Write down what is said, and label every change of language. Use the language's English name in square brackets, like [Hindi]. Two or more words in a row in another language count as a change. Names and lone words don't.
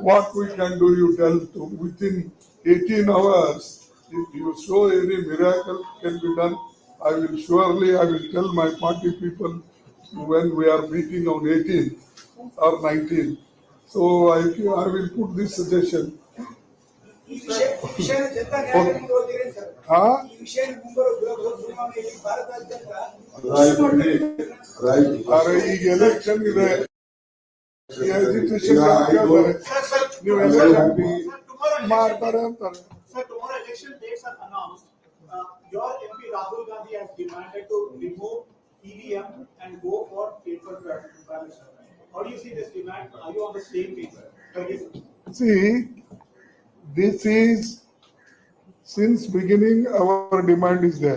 [English] What we can do, you tell to within 18 hours, if you show any miracle can be done, I will tell my party people when we are meeting on 18th or 19th. So I will put this suggestion. [Hindi] हाँ? अरे ये election ಇದೆ. [Kannada] ಈ agitation ನೀವು ಮಾಡ್ತಾರೆ ಅಂತಾರೆ. [English] Sir, tomorrow election dates are announced. Your MP Rahul Gandhi has demanded to remove EVM and go for paper ballot. How do you see this demand? Are you on the same page? See, this is since beginning our demand is there.